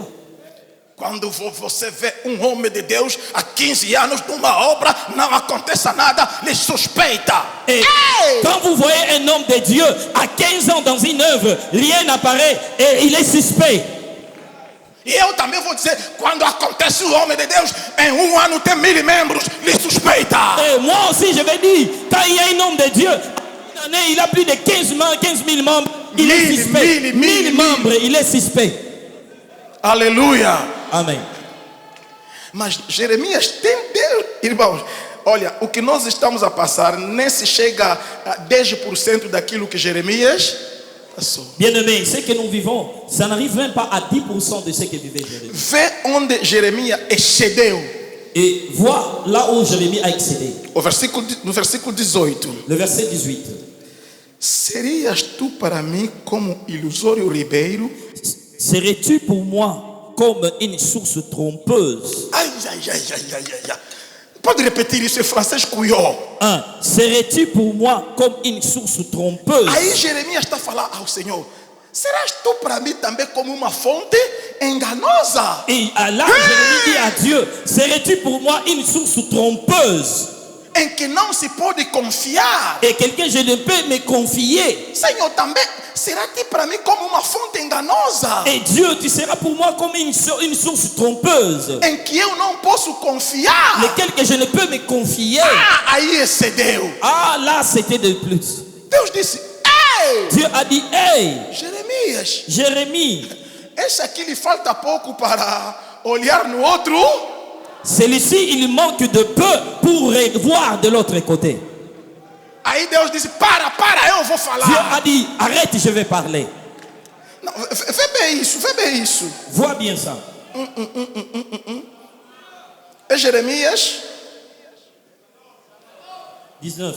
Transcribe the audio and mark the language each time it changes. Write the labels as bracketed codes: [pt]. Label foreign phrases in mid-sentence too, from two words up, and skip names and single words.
[pt] Quando você vê homem de Deus há 15 anos numa obra, não acontece nada, lhe suspeita. [fr] Et quand vous voyez un homme de Dieu à 15 ans dans une œuvre, rien n'apparaît et il est suspect. [pt] E eu também vou dizer, quando acontece o homem de Deus, em um ano tem 1000 membros, lhe suspeita. [fr] Et moi aussi, je vais dire, quand il y a un homme de Dieu, une année, il a plus de 15 000 membres, il est suspect. 1000 membres, il est suspect. [pt] Aleluia. Amen. Mas Jeremias tem Deus. Irmãos, olha, o que nós estamos a passar nem se chega a 10% daquilo que Jeremias passou. [fr] Bien-aimés, ce que nous vivons, ça n'arrive même pas à 10% de ce que vivait Jérémie. [pt] Vê onde Jeremias excedeu. [fr] Et vois là où Jérémie a excédé. [pt] No versículo 18. [fr] Le verset 18. [pt] Serias tu para mim como ilusório ribeiro? [fr] Serais-tu pour moi comme une source trompeuse? [pt] Ai. Pode repetir isso em francês, cuió. [fr] Serais-tu pour moi comme une source trompeuse? [pt] Aí Jeremias está a falar ao Senhor: serás tu para mim também como uma fonte enganosa? [fr] Et là, Jérémie dit à Dieu, serais-tu pour moi une source trompeuse? [pt] Em que não se pode confiar. [fr] Et quelqu'un, je ne peux me confier. [pt] Senhor, também será-te para mim como uma fonte enganosa [fr] Et Dieu, tu seras pour moi comme une source trompeuse, [pt] em que eu não posso confiar. [fr] lesquelles que je ne peux me confier. [pt] Ah, aí excedeu. [fr] Ah, là, c'était de plus. [pt] Deus disse: ei, [fr] Dieu a dit, hey, [pt] Jeremias, [fr] Jérémie, [pt] esse aqui lhe falta pouco para olhar no outro. [fr] celui-ci, il manque de peu pour voir de l'autre côté. [pt] Aí Deus disse: para, eu vou [fr] Dieu [pt] falar. [fr] a dit, arrête, je vais parler. [pt] Não, vê bem isso. [fr] Vois bien ça. [pt] É Jeremias, 19.